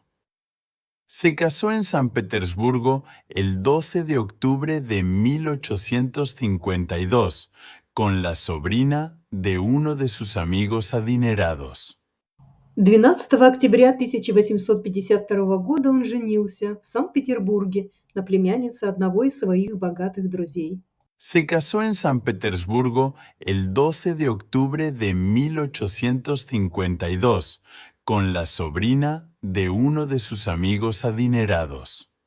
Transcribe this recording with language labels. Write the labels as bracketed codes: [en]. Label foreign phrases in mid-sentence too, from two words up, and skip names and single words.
[es] Se casó en San Petersburgo el 12 de octubre de 1852 con la sobrina de uno de sus amigos adinerados. [ru] 12 октября 1852 года он женился в Санкт-Петербурге на племяннице одного из своих богатых друзей. [es] Se casó en San Petersburgo el 12 de octubre de 1852 con la sobrina de uno de sus amigos adinerados.